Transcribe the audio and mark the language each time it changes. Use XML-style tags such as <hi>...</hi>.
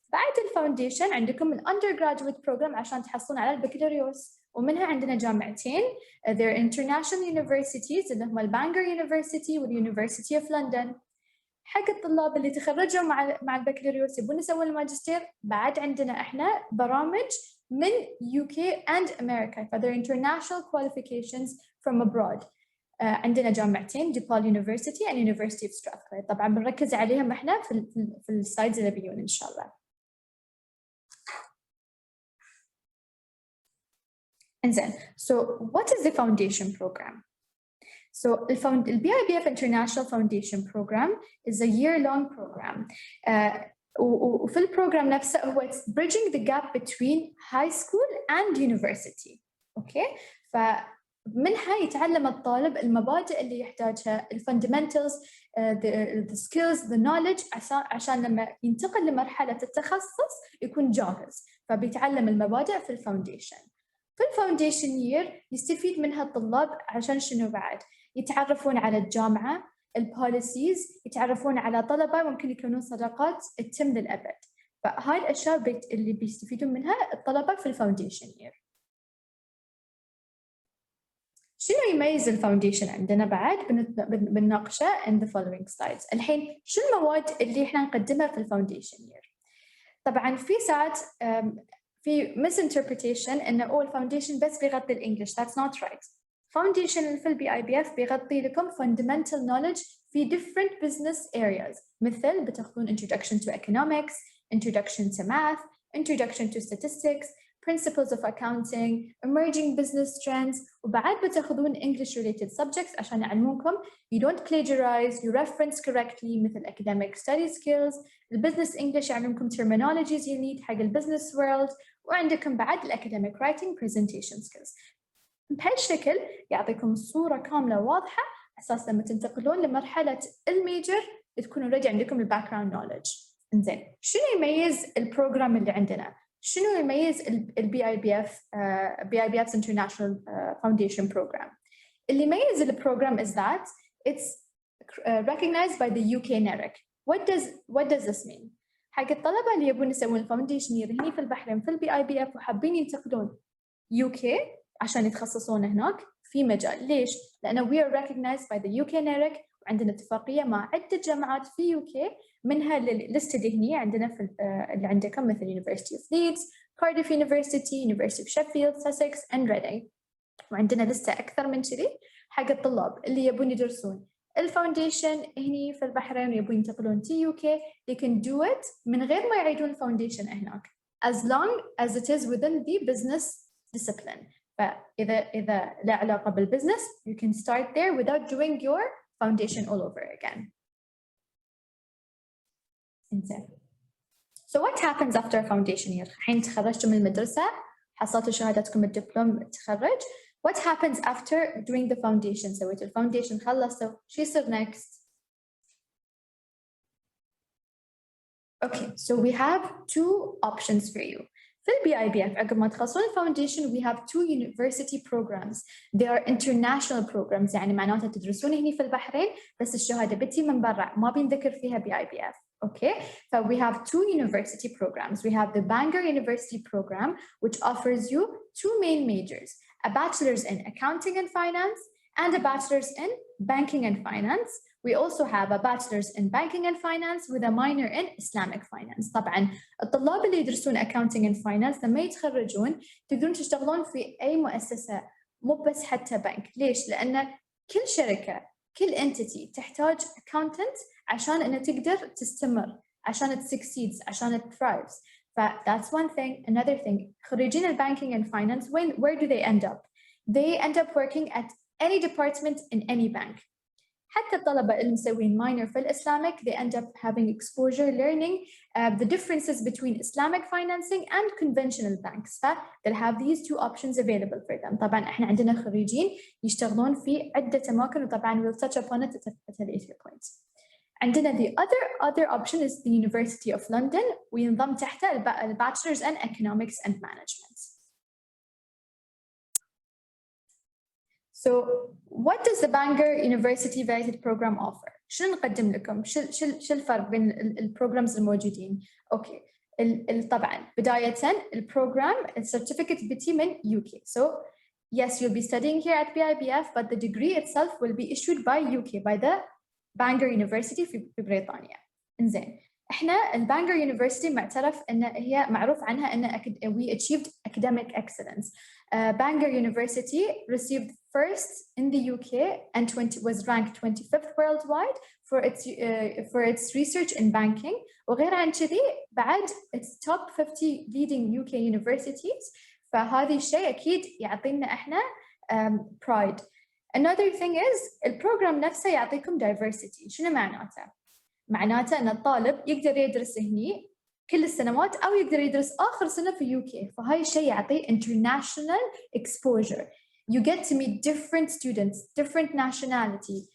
<ar>بعد الفاونديشن عندكم الأندر جرادويت بروجرام عشان تحصلون على البكالوريوس، ومنها عندنا جامعتين</ar> <en>they're international universities</en> <ar>اللي هم البانجر يونيفرسيتي واليونيفرسيتي اوف لندن. حق الطلاب اللي تخرجوا مع البكالوريوس يبون يسوون الماجستير، بعد عندنا احنا برامج من</ar> <en>UK and America for their international qualifications from abroad.</en> <ar>عندنا جامعتين</ar> <en>DePaul University and University of Strathclyde.</en> <ar>طبعا بنركز عليهم احنا في السلايدز اللي بيجون ان شاء الله. انزين،</ar> <en>so what is the foundation program? So the BIBF International Foundation Program is a year-long program.</en> <ar>وفي البروجرام نفسه هو</ar> <en>bridging the gap between high school and university.</en> <ar>اوكي، فمنها يتعلم الطالب المبادئ اللي يحتاجها، الفاندمنتالز،</ar> <en>the skills, the knowledge،</en> <ar>عشان لما ينتقل لمرحلة التخصص يكون جاهز. فبيتعلم المبادئ في الفاونديشن. في الفاونديشن يير يستفيد منها الطلاب عشان شنو بعد؟ يتعرفون على الجامعة، البوليسيز، يتعرفون على طلبة ممكن يكونون صداقات تتم للأبد. فهاي الأشياء اللي بيستفيدون منها الطلبة في الفاونديشن يير. شنو يميز الفاونديشن عندنا بعد؟ بنناقشه</ar> <en>in the following slides.</en> <ar>الحين شو المواد اللي احنا نقدمها في الفاونديشن يير؟ طبعا في ساعات في misinterpretation إنه الفاونديشن بس بيغطي الإنجليش.</ar> <en>That's not right.</en> <ar>فاونديشن في البي اي بي اف بيغطي لكم</ar> <en>fundamental knowledge في different business areas، مثل بتاخذون introduction to economics, introduction to math, introduction to statistics, principles of accounting, emerging business trends،</en> <ar>وبعد بتاخذون</ar> <en>English related subjects</en> <ar>عشان يعلمونكم</ar> <en>you don't plagiarize, you reference correctly، مثل academic study skills.</en> <ar>البزنس English يعلمكم</ar> <en>terminologies you need حق البزنس world، وعندكم بعد الacademic writing presentation skills.</en> <ar>بهالشكل يعطيكم صورة كاملة واضحة أساس لما تنتقلون لمرحلة الميجر تكونوا already عندكم الباك جراوند نوليدج. إنزين، شنو يميز البروجرام اللي عندنا؟ شنو يميز البي اي بي اف</ar> <en>International Foundation Program؟ اللي يميز البروجرام is that it's recognized by the UK NERIC. What does this mean؟</en> <ar>حق الطلبة اللي يبون يسوون الفاونديشن يير هني في البحرين في البي اي بي اف وحابين ينتقلون UK عشان يتخصصون هناك في مجال. ليش؟ لأنه</ar> <en>we are recognized by the UK NERIC،</en> <ar>وعندنا اتفاقية مع عدة جامعات في UK، منها اللي listed هني عندنا في اللي عندكم مثل University of Leeds, Cardiff University, University of Sheffield, Sussex and Reading. وعندنا لسه أكثر من كذي حق الطلاب اللي يبون يدرسون الفاونديشن هني في البحرين ويبون ينتقلون</ar> <en>to UK. they can do it</en> <ar>من غير ما يعيدون الفاونديشن هناك</ar> <en>as long as it is within the business discipline.</en> <ar>فإذا لا علاقة بالبزنس</ar> <en>you can start there without doing your foundation all over again.</en> <ar>إنزين.</ar> <en>So what happens after foundation year؟</en> <ar>حين تخرجتوا من المدرسة حصلتوا شهادتكم الدبلوم تخرج.</ar> <en>What happens after doing the foundation؟</en> <ar>سويتوا الفاونديشن خلصتوا، شو يصير</ar> <en>next؟ Okay, so we have two options for you.</en> <ar>في البي اي بي اف عقب ما تخلصون الفاونديشن</ar> <en>we have two university programs. They are international programs،</en> <ar>يعني معناتها تدرسون هني في البحرين بس الشهادة بتي من برا ما بينذكر فيها بي اي بي اف.</ar> <en>Okay, so we have two university programs. We have the Bangor University program, which offers you two main majors: a bachelor's in accounting and finance and a bachelor's in banking and finance. We also have a bachelor's in banking and finance with a minor in Islamic finance.</en> <ar>طبعاً الطلاب اللي يدرسون accounting and finance لما يتخرجون تقدرون تشتغلون في أي مؤسسة، مو بس حتى بنك. ليش؟ لأن كل شركة، كل entity تحتاج accountant عشان إنها تقدر تستمر،</ar> <en>عشان succeeds، عشان thrives. That's one thing. Another thing,</en> <ar>خريجين banking and finance,</ar> <en>where do they end up? They end up working at any department in any bank.</en> <ar>حتى الطلبة اللي مسوين minor في الإسلامك</ar> <en>they end up having exposure learning the differences between Islamic financing and conventional banks. they'll have these two options available for them.</en> <ar>طبعا احنا عندنا خريجين يشتغلون في عدة أماكن وطبعا</ar> <en>we'll touch upon it at a later point.</en> <ar>عندنا</ar> <en>the other option is the University of London</en> <ar>وينضم تحته</ar> <en>Bachelor's in Economics and Management. So what does the Bangor University Valid Program offer?</en> <ar>شنو نقدم لكم؟ شو الفرق بين البروجرامز الموجودين؟ اوكي طبعا بداية البروجرام</ar> <en>certificate</en> <ar>بتي من UK.</ar> <en>So yes, you'll be studying here at BIBF, but the degree itself will be issued by UK, by the Bangor University</en> <ar>في بريطانيا. إنزين احنا البانجر يونيفرسيتي معترف ان هي معروف عنها ان</ar> <en>we achieved academic excellence. Bangor University received first in the UK and was ranked 25th worldwide for its research in banking.</en> <ar>وغير عن كذي بعد</ar> <en>its top 50 leading UK universities.</en> <ar>فهذا الشيء اكيد يعطينا احنا pride.</ar> <en>Another thing is</en> <ar>البروجرام نفسه يعطيكم</ar> <en>diversity.</en> <ar>شنو معناته؟ معناته ان الطالب يقدر يدرس هني كل السنوات او يقدر يدرس اخر سنه في UK. فهاي الشيء يعطي</ar> <en>international exposure. You get to meet different students, different nationality.</en>